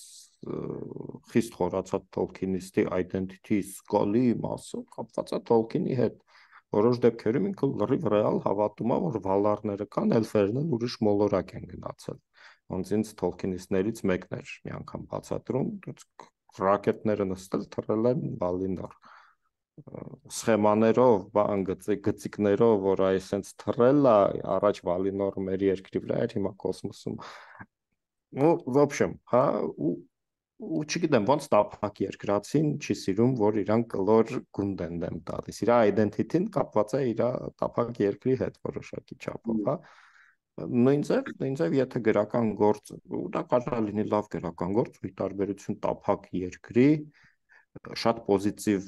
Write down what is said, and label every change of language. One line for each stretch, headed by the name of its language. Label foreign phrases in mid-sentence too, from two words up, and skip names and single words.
Armenian: խիստ խորացած Tolkienist-ի identity զգալի մասը կապված է Tolkien-ի հետ։ Որոշ դեպքերում ինքը լրիվ ռեալ հավատում է, որ վալարները կան, էլֆերն են ուրիշ մոլորակ են գնացել։ Ոնց ինձ Tolkien-իստներից մեկն էր մի անգամ բացատրում, ռակետները նստել թռել են Վալինոր սխեմաներով, բան գծիկներով, որ այսենց թռել է, առաջ Վալինոր մեր երկրի վրա էր, հիմա կոսմոսում։
Russian: Ну, в общем,
Armenian: հա, ու չգիտեմ, ոնց տափակ երկրացին չի սիրում, որ իրան կլոր գունդ են դեմ տալիս։ Իր identity-ն կապված է իր տափակ երկրի հետ որոշակի չափով, հա։ Նույնձև եթե գրական գործ, ու դա կարող է լինի լավ գրական գործ, ի տարբերություն տափակ երկրի, շատ պոզիտիվ